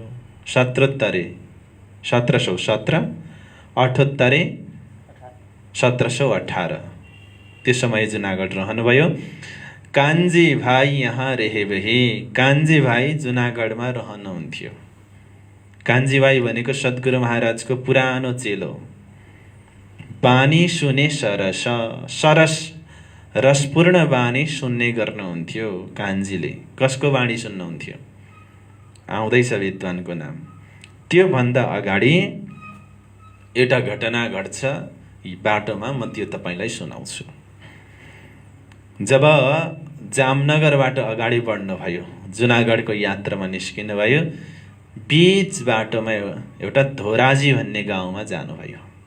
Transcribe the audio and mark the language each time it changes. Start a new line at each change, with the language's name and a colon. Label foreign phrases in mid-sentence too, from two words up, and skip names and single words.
Nepali: 1717, 1718, 1718 त्यो समय जुनागढ रहनुभयो। कान्छी भाइ यहाँ रहे भए, कान्छी भाइ जुनागढमा रहनुहुन्थ्यो। कान्छी भाइ भनेको सद्गुरु महाराजको पुरानो चेलो। बानी सुने सरस, सरस रसपूर्ण बानी सुन्ने गर्नुहुन्थ्यो कान्छीले। कसको बानी सुन्नुहुन्थ्यो? आउँदैछ विद्वानको नाम। त्योभन्दा अगाडि एउटा घटना घट्छ बाटोमा, म त्यो तपाईँलाई सुनाउँछु। जब जामनगरबाट अगाडि बढ्नुभयो, जुनागढको यात्रामा निस्किनुभयो, बीच बाटोमा एउटा धोराजी भन्ने गाउँमा जानुभयो।